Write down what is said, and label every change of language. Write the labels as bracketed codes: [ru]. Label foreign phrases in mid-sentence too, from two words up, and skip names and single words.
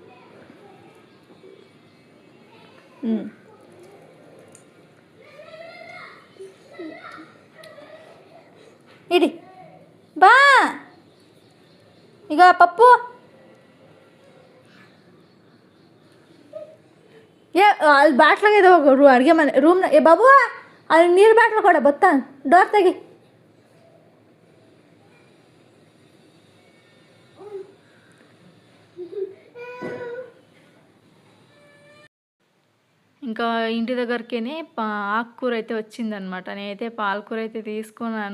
[kn] ಇಡಿ ಬಾ. ಈಗ ಪಪ್ಪು ಅಲ್ಲಿ ಬಾಟ್ಲಾಗಿದೆ, ಹೋಗು ಅಡುಗೆ ಮನೆ ರೂಮ್ನ. ಬಾಬು ಅಲ್ಲಿ ನೀರು ಬಾಟ್ಲು ಕೊಡ, ಬತ್ತಾ ಡೋರ್ ತೆಗಿ. [te] ఇంకా ఇంటి దగ్గరికేనే ఆకుకూర అయితే వచ్చిందనమాట. నేనైతే పాలకూర అయితే తీసుకున్నాను.